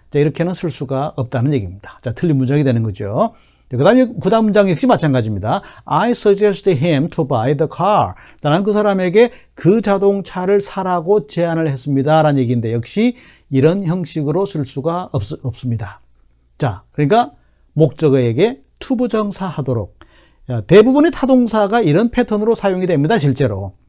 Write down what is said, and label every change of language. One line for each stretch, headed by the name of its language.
Korean: 자, 이렇게는 쓸 수가 없다는 얘기입니다. 자, 틀린 문장이 되는 거죠. 그 다음 문장 역시 마찬가지입니다.
English: I suggested him to buy the car.
Korean: 나는 그 사람에게 그 자동차를 사라고 제안을 했습니다. 라는 얘기인데 역시 이런 형식으로 쓸 수가 없습니다. 자, 그러니까 목적어에게 to 부정사 하도록. 대부분의 타동사가 이런 패턴으로 사용이 됩니다. 실제로.